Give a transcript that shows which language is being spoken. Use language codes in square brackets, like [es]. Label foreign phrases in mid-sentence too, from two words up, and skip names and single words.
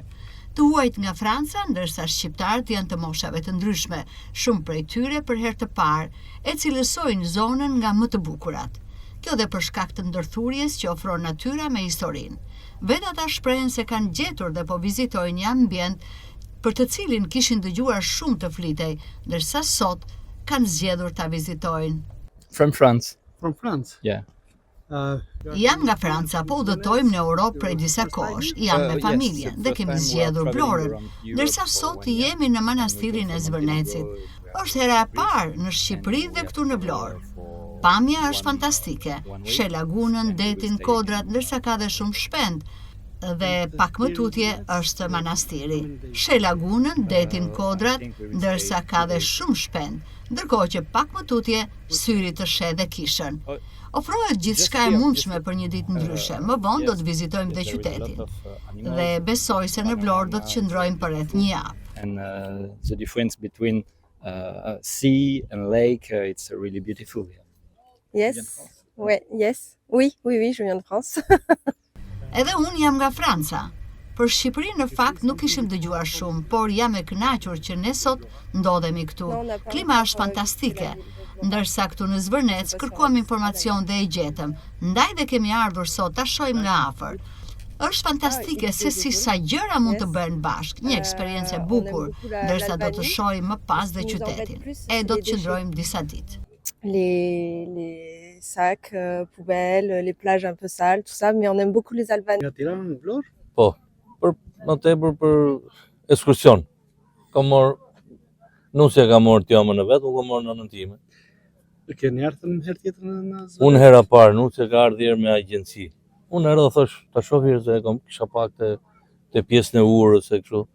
[sq] Të huajt nga Franca, ndërsa shqiptarët janë të moshave të ndryshme, shumë prej tyre për herë të parë e cilësojnë zonën nga më të bukurat. Kjo dhe për shkak të ndërthurjes që ofron natyra me historinë. Vetë ata shprehen se kanë gjetur dhe po vizitojnë një ambient për të cilin kishin dëgjuar shumë të flitej, ndërsa sot kanë zgjedhur ta vizitojnë. [en] From France. From France? Yeah. [sq] Jam nga Franca, po udhëtojmë në Europë prej disa kohësh, jam me familjen dhe kemi zgjedhur Vlorën, ndërsa sot jemi në manastirin e Zvërnecit. Është hera e parë në Shqipëri dhe këtu në Vlorë. Pamja është fantastike, sheh lagunën, detin, kodrat, ndërsa ka dhe shumë shpend, dhe pak më tutje është manastiri. Sheh lagunën, detin, kodrat, ndërsa ka dhe shumë shpend, ndërkohë që pak më tutje syri të sheh dhe kishën. Ofrohet gjithçka e mundshme për një ditë ndryshe. Më vonë do të vizitojmë dhe qytetin. Dhe besoj se në Vlorë do të qëndrojmë për rreth një javë. [en] And the difference between sea and lake, it's really beautiful. Yes. [fr] Ouais, yes. Oui, je viens de France. [sq] Edhe unë jam nga Franca. Për Shqipërinë në fakt nuk ishim dëgjuar shumë, por jam e kënaqur që ne sot ndodhemi këtu. Klima është fantastike. Ndërsa këtu në Zvërnec kërkuam informacion dhe e gjetëm. Ndaj dhe kemi ardhur sot ta shohim nga afër. Është fantastike se si sa gjëra mund të bëhen bashkë, një eksperiencë e bukur, ndërsa do të shohim më pas dhe qytetin. E do të qëndrojmë disa ditë. [fr] Les sacs, poubelles, les plages un peu sales, tout ça, mais on aime beaucoup les Albanais. [sq] Nga Tirana në Vlorë? Po, më tepër për ekskursion. Nusja ka marrë t'jamën e vetë, unë ka marrë nënën time. Keni ardhur një herë tjetër në Zvërnec? Unë hera parë, nusja ka ardhur me agjenci. Unë erdha thosh, ta shoh hirë se kisha pak te pjesën e urës e kështu.